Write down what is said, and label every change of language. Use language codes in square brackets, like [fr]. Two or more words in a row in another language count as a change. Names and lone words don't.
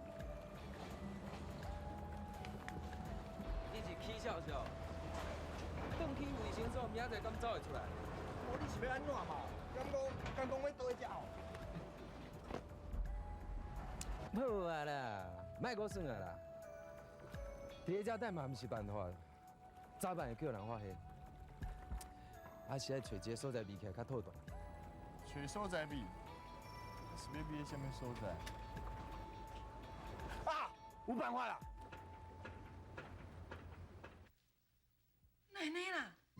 [nan] 你是起笑笑，转去卫生所，明仔载敢走会出来？你是要安怎嘛？刚讲要倒一只哦。好啊啦，莫搁算啊啦。伫咧遮等嘛，毋是办法，早晚会叫人发现。还是爱找一个所在秘起来较妥当。找所在秘，是要秘什么所在？啊，有办法啦！奶奶啦，